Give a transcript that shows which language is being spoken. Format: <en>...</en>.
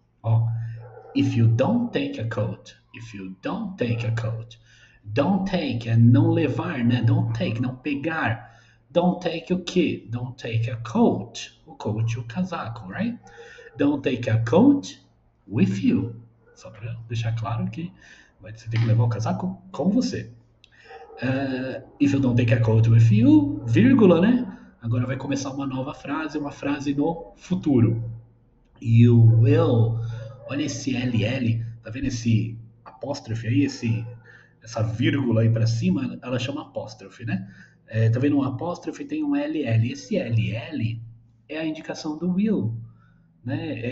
<en>Ó, if you don't take a coat, if you don't take a coat. Don't take</en> <pt>é não levar, né? Don't take, não pegar.</pt> <en>Don't take</en> <pt>o quê?</pt> <en>Don't take a coat. O coat,</en> <pt>o casaco,</pt> <en>right? Don't take a coat with you.</en> <pt>Só para deixar claro que você tem que levar o casaco com você.</pt> <en>If you don't take a coat with you,</en> <pt>vírgula, né? Agora vai começar uma nova frase, uma frase no futuro.</pt> <en>You will.</en> <pt>Olha esse LL, tá vendo esse apóstrofe aí, essa vírgula aí para cima, ela chama apóstrofe, né? Tá vendo um apóstrofe tem um LL. Esse LL é a indicação do will, né?</pt>